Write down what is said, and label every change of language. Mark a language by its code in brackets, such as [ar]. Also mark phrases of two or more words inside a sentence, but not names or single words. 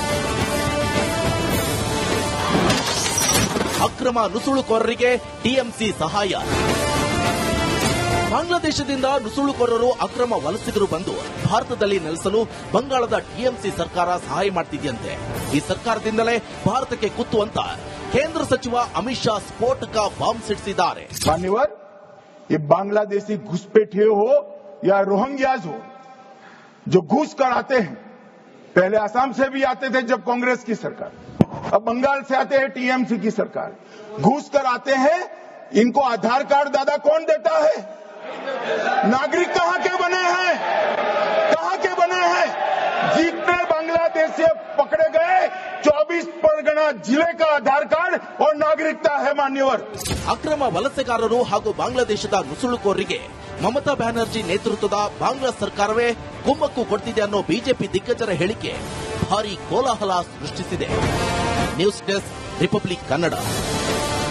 [kn] ಅಕ್ರಮ ನುಸುಳುಕೋರರಿಗೆ ಟಿಎಂಸಿ ಸಹಾಯ. ಬಾಂಗ್ಲಾದೇಶದಿಂದ ನುಸುಳುಕೋರರು ಅಕ್ರಮ ವಲಸಿಗರು ಬಂದು ಭಾರತದಲ್ಲಿ ನೆಲೆಸಲು ಬಂಗಾಳದ ಟಿಎಂಸಿ ಸರ್ಕಾರ ಸಹಾಯ ಮಾಡ್ತಿದೆಯಂತೆ. ಈ ಸರ್ಕಾರದಿಂದಲೇ ಭಾರತಕ್ಕೆ ಕುತ್ತು ಅಂತ ಕೇಂದ್ರ ಸಚಿವ ಅಮಿತ್ ಶಾ ಸ್ಫೋಟಕ ಬಾಂಬ್ ಸಿಡಿಸಿದ್ದಾರೆ. [hi] मान्यवर, ये बांग्लादेशी घुसपैठिए हो या रोहिंग्याज हो, जो घूस कर आते हैं, पहले असम से भी आते थे जब कांग्रेस की सरकार, अब बंगाल से आते हैं टीएमसी की सरकार, घूस कर आते हैं. इनको आधार कार्ड दादा कौन देता है? नागरिक कहां के बने हैं? कहां के बने हैं? जितने बांग्लादेश से पकड़े गए 24 परगना जिले का आधार कार्ड और नागरिकता है. मान्यवर, [kn] ಅಕ್ರಮ ವಲಸೆಗಾರರು ಹಾಗೂ ಬಾಂಗ್ಲಾದೇಶದ ನುಸುಳುಕೋರರಿಗೆ ಮಮತಾ ಬ್ಯಾನರ್ಜಿ ನೇತೃತ್ವದ ಬಾಂಗ್ಲಾ ಸರ್ಕಾರವೇ ಕುಮ್ಮಕ್ಕು ಕೊಡ್ತಿದೆ ಅನ್ನೋ ಬಿಜೆಪಿ ದಿಗ್ಗಜರ ಹೇಳಿಕೆ ಭಾರೀ ಕೋಲಾಹಲ ಸೃಷ್ಟಿಸಿದೆ. ನ್ಯೂಸ್ ಡೆಸ್ಕ್, ರಿಪಬ್ಲಿಕ್ ಕನ್ನಡ.